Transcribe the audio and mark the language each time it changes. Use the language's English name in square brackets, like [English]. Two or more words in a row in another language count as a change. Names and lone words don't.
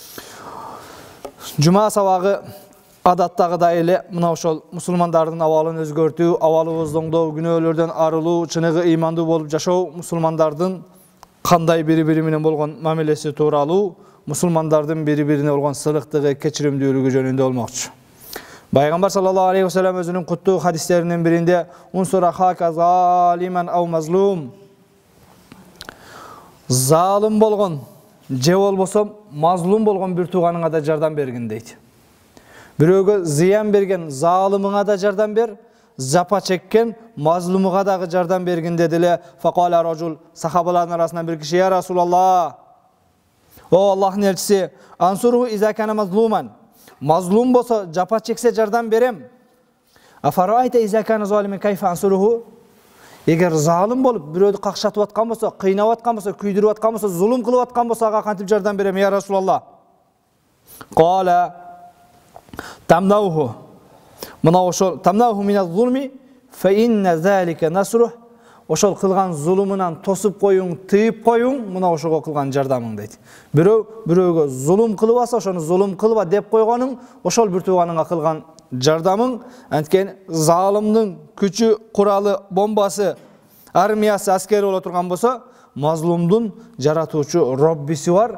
[Kyrgyz] Жума сабагы адаттагыдай эле мына ошол мусулмандардын абалын өзгөртүү, абалыбызды оңдоо, күнөөлөрдөн арылуу, чыныгы ыймандуу болуп жашоо, мусулмандардын кандай бири-бири менен болгон мамилеси тууралуу, мусулмандардын бири-бирине болгон сылыктыгы, кечиримдүүлүгү жөнүндө болмокчу. Пайгамбар [Arabic] صلى الله عليه وسلم [Kyrgyz] өзүнүн куттуу хадистеринин биринде [Arabic] «انصر أخاك ظالما أو مظلوما». [Kyrgyz] Залым болгон, же болбосо мазлум болгон бир тууганыңа да жардам бергин дейт. Бирөөгө зыян берген залымыңа да жардам бер, жапа чеккен мазлумуга дагы жардам бергин дедиле. [Arabic] فقال رجل, [Kyrgyz] сахабалардын арасынан бир киши: [Arabic] «يا رسول الله, [Kyrgyz] о Аллахтын элчиси, [Arabic] أنصره إذا كان مظلوما». [Kyrgyz] Мазлум болсо жапа чексе жардам берем. [Arabic] أفرأيت إذا كان ظالما كيف أنصره? [Kyrgyz] Эгер залым болуп бирөөдү какшатып аткан болсо, кыйнап аткан болсо, күйдүрүп аткан болсо, зулум кылып аткан болсо, ага кантип жардам берем, [Arabic] يا رسول الله? قال تمنعه. [Kyrgyz] Мына ошол [Arabic] تمنعه من الظلم فإن ذلك نصره. [Kyrgyz] Ошол кылган зулумунан тосуп коюң, тыйып коюң, мына ошого кылган жардамың дейт. Бирөөгө зулум кылбаса, ошону зулум кылба деп койгоның, ошол бир тууганыңа кылган жардамың. Анткени залымдын күчү, куралы, бомбасы, армиясы, аскери боло турган болсо, мазлумдун жаратуучу Роббиси бар.